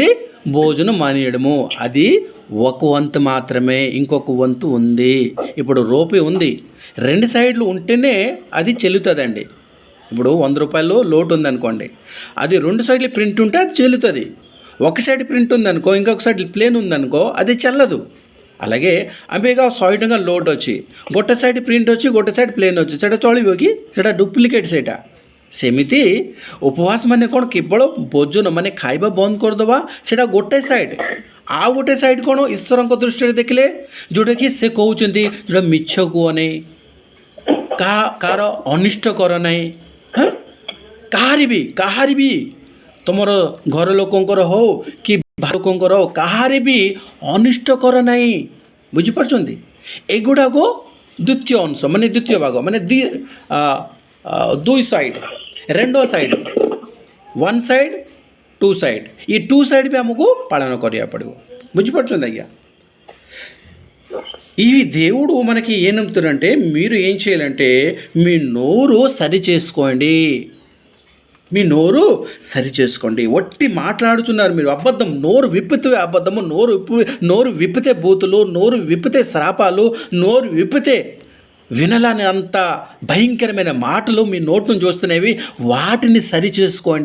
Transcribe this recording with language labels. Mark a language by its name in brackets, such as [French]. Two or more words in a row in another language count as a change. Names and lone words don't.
[Telugu] భోజనం మానేయడము. అది ఒక వంతు మాత్రమే, ఇంకొక వంతు ఉంది. ఇప్పుడు రూపాయి ఉంది, 2 సైడ్లు ఉంటేనే అది చెల్లుతుందండి. ఇప్పుడు 100 రూపాయలు లోటు ఉందనుకోండి, అది 2 సైడ్లు ప్రింట్ ఉంటే అది చెల్లుతుంది. ఒక సైడ్ ప్రింట్ ఉందనుకో, ఇంకొక సైడ్ ప్లేన్ ఉందనుకో, అది చెల్లదు. అలాగే అవేగా [Odia] 100 ଲୋଟ୍ ଅଛି, ଗୋଟେ ସାଇଡ଼୍ ପ୍ରିଣ୍ଟ ଅଛି, ଗୋଟେ ସାଇଡ଼୍ ପ୍ଲେନ୍ ଅଛି, ସେଇଟା ଚଳିବ କି? ସେଇଟା ଡୁପ୍ଲିକେଟ୍ ସେଇଟା. ସେମିତି ଉପବାସ ମାନେ କ'ଣ? କେବଳ ଭୋଜନ ମାନେ ଖାଇବା ବନ୍ଦ କରିଦେବା, ସେଇଟା ଗୋଟେ ସାଇଡ଼୍. ଆଉ ଗୋଟେ ସାଇଡ଼୍ କ'ଣ? ଈଶ୍ୱରଙ୍କ ଦୃଷ୍ଟିରେ ଦେଖିଲେ ଯେଉଁଟାକି ସେ କହୁଛନ୍ତି, ଯେଉଁଟା ମିଛ କୁହ ନାହିଁ, କାହାର ଅନିଷ୍ଟ କର ନାହିଁ, କାହାରି ବି ତୁମର ଘର ଲୋକଙ୍କର ହଉ କି ଲୋକଙ୍କର କାହାରି ବି ଅନିଷ୍ଟ କର ନାହିଁ। ବୁଝିପାରୁଛନ୍ତି? ଏଗୁଡ଼ାକ ଦ୍ୱିତୀୟ ଅଂଶ ମାନେ ଦ୍ୱିତୀୟ ଭାଗ ମାନେ ଦୁଇ ସାଇଡ୍ రెండో ସାଇଡ୍ [English] one side two side [Odia] ఈ [English] two side [Odia] ବି ଆମକୁ ପାଳନ କରିବାକୁ ପଡ଼ିବ। ବୁଝିପାରୁଛନ୍ତି ଆଜ୍ଞା? [Telugu] ఈ దేవుడు మనకి ఏం నమ్ముతారంటే మీరు ఏం చేయాలంటే మీ నోరు సరి చేసుకోండి, మీ నోరు సరి చేసుకోండి। ఒట్టి మాట్లాడుతున్నారు మీరు, అబద్ధం నోరు విప్పితే అబద్ధము, నోరు విప్పితే బూతులు, నోరు విప్పితే శాపాలు, నోరు విప్పితే వినలాని అంత భయంకరమైన మాటలు మీ నోటి నుంచి వస్తున్నవి, వాటిని సరి చేసుకోండి।